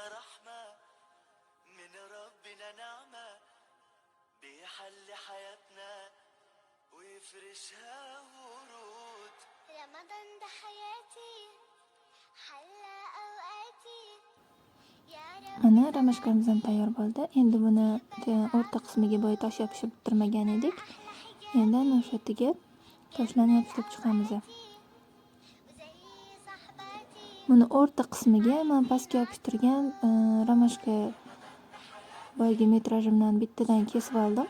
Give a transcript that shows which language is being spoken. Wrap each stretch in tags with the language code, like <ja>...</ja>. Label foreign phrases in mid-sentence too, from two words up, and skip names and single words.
<ar>رحمة من ربنا نعمة بيحل حياتنا ويفرشها ورود رمضان ده حياتي حلى أوقاتي</ar> <uz>Mana ramashkamiz ham tayyor bo'ldi. Endi buni o'rta qismiga boya tosh yopishib bitirmagan edik. Endi ana o'sha yerga toshlarni yopishtirib chiqamiz. Buni o'rta qismiga men pastga yopishtirgan ramashka boyagi metrajimdan bittadan kesib oldim.</uz>